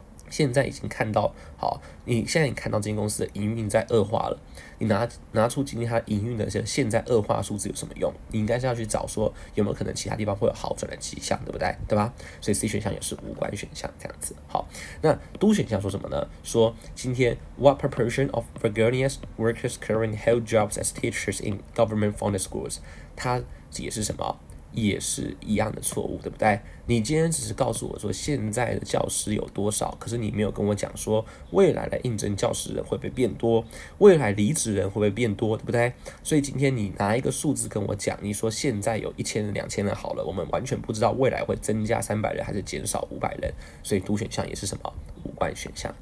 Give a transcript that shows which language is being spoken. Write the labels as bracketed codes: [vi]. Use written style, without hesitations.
[zh] 现在已经看到，你现在看到这间公司的营运在恶化了，你拿出今天它营运的现在恶化数字有什么用？你应该是要去找说有没有可能其他地方会有好转的迹象，对不对？对吧？所以 C 选项也是无关选项这样子。好，那 D 选项说什么呢？说今天 [en] What proportion of Virginia's workers currently hold jobs as teachers in government-funded schools？ [zh] 它也是什么？也是一样的错误，对不对？你今天只是告诉我说现在的教师有多少，可是你没有跟我讲说未来的应征教师人会不会变多，未来离职人会不会变多，对不对？所以今天你拿一个数字跟我讲，你说现在有1000人、2000人好了，我们完全不知道未来会增加300人还是减少500人，所以D选项也是什么？无关选项。